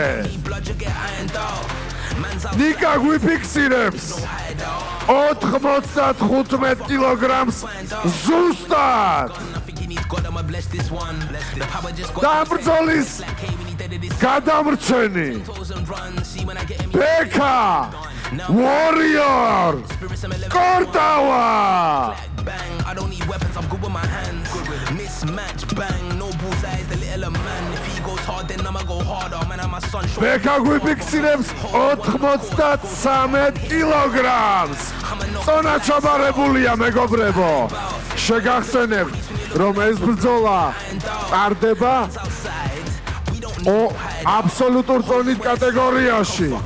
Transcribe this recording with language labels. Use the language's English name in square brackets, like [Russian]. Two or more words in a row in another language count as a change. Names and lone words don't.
[Georgian] ნიკა გვიფიქსირებს 95 კილოგრამს ზუსტად. და ბრძოლის გადამრჩენი ბექა ვორიორ კორტავა. [English] I don't need weapons, I'm good with my hands. Mismatch, bang, no bullseyes, the little man. If he goes hard, then I'ma go harder. Man, I'm a son. [Georgian] Beka გვიფიქსირებს 93 კილოგრამს. წონა ჩაბარებულია მეგობრებო. შეგახსენებთ, რომ ეს ბრძოლა ტარდება აბსოლუტურ წონით კატეგორიაში.